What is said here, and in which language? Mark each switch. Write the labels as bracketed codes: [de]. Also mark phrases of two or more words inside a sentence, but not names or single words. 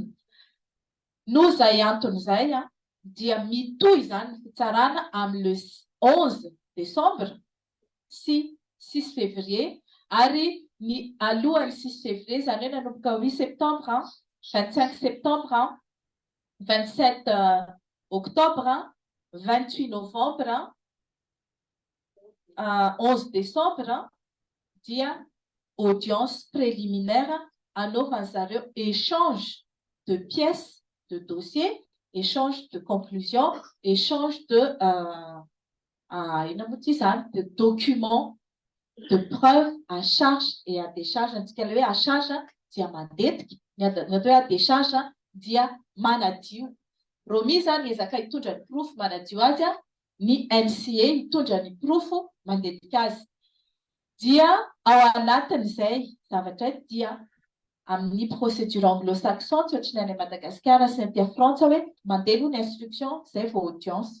[mg] Noho izay antony izay dia mitohy izany ny fitsarana amin'ny le 11 décembre sy 6 février ary ny alohan'ny 6 février izany hoe nanomboka 8 septembre, 25 septembre, 27 octobre, 28 novembre, [fr] 11 décembre dia audience préliminaire [mg] anaovany zareo [fr] échange de pièces de dossier, échange de conclusion, échange de de documents de preuves à charge et à décharge. [mg] Antsika le hoe [fr] à charge [mg] dia mandetika, ny atao hoe [fr] à décharge [mg] dia manadio. Romy zany ezaka hitondra ny proof manadio azy ny NCA mitondra ny profo mandetika azy. Dia ao anatin'izay zavatra dia amin'ny [fr] procédure anglo-saxon [mg] tsy ohatry ny any Madagasikara sy ny Frantsa hoe mandeha ny instruction zay vao audience.